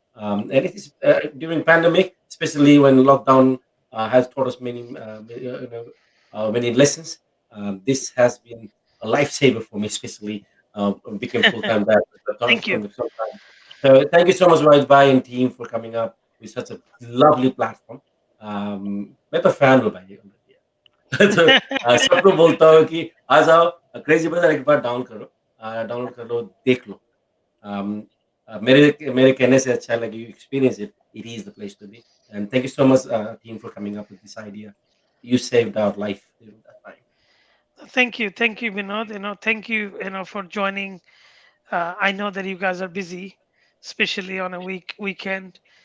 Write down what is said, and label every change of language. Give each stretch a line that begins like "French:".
English: And it is during pandemic, especially when lockdown has taught us many lessons. This has been a lifesaver for me, especially became full time dad Thank you. from the sometime. So thank you so much, Rajbai and team, for coming up with such a lovely platform.
Hindi: मैं तो fan हूँ भाई already. तो सबको बोलता हूँ कि आ जाओ क्रेजी बाजार एक बार डाउनलोड कर लो देख लो. मेरे कहने से अच्छा लगे
English: you experience it. It is the place to be. And thank you so much, team, for coming up with this idea. You saved our life during that time. Thank you, Vinod. Thank you, for joining. I know that you guys are busy, especially on a weekend.